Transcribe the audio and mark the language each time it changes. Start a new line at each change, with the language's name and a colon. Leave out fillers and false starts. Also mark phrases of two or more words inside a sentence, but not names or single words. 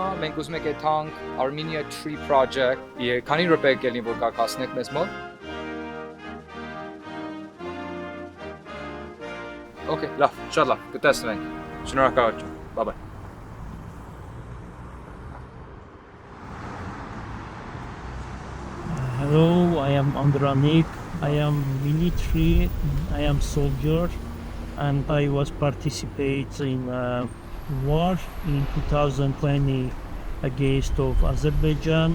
Armenian: մենք ուզում ենք այդ թանք Armenia Tree Project, քանի րոպե կելին որ կաք հասնեք մեզ մոտ։ Okay, լավ, շատ լավ, կտեսնենք։ Շնորհակալություն,
English: bye bye. Hello, I am Andranik. I am military, I am soldier. And I was participating in war in 2020 against of Azerbaijan.